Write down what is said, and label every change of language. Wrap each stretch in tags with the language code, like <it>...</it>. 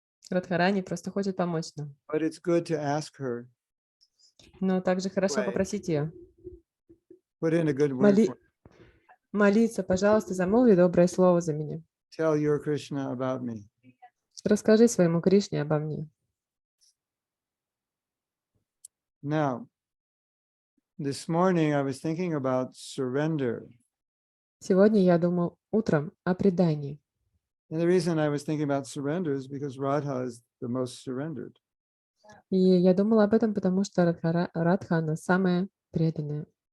<ru>Радхарани просто хочет помочь нам.</ru> <en>But it's good to ask her,</en> <ru>Но также хорошо</ru> <en>Right.</en> <ru>попросить ее</ru> <en>put in a good word for</en> <ru>молиться: пожалуйста, замолви доброе слово за меня.</ru> <en>tell your Krishna about me.</en> <ru>Расскажи своему Кришне обо мне.</ru> <en>Now, this morning I was thinking about surrender.</en> <ru>Сегодня я думал утром о предании.</ru> <en>And the reason I was thinking about surrender is because Radha is the most surrendered.</en> <ru>И я думала об этом, потому что Радха, она самая преданная.</ru>